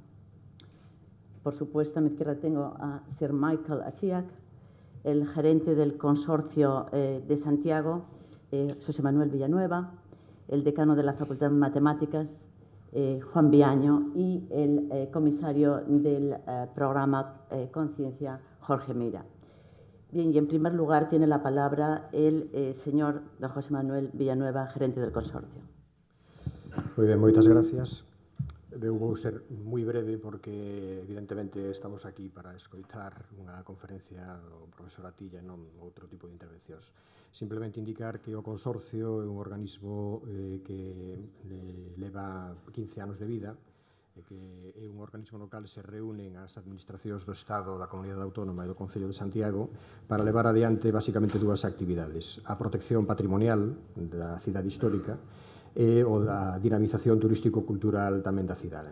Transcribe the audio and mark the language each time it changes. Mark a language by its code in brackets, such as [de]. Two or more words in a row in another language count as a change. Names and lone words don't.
[es] Por supuesto, a mi izquierda tengo a Sir Michael Atiyah, el gerente del consorcio de Santiago, José Manuel Villanueva, el decano de la Facultad de Matemáticas, Juan Viaño, y el comisario del programa ConCiencia, Jorge Mira. Bien, y en primer lugar tiene la palabra el señor don José Manuel Villanueva, gerente del consorcio. [gl] Moi ben, moitas gracias. Eu vou ser moi breve porque, evidentemente, estamos aquí para escoitar unha conferencia do profesor Atiyah e non outro tipo de intervencións. Simplemente indicar que o consorcio é un organismo que leva 15 anos de vida, que é un organismo no cal se reúnen as administracións do Estado, da Comunidade Autónoma e do Concello de Santiago para levar adiante basicamente dúas actividades: a protección patrimonial da cidade histórica e o da dinamización turístico-cultural tamén da cidade.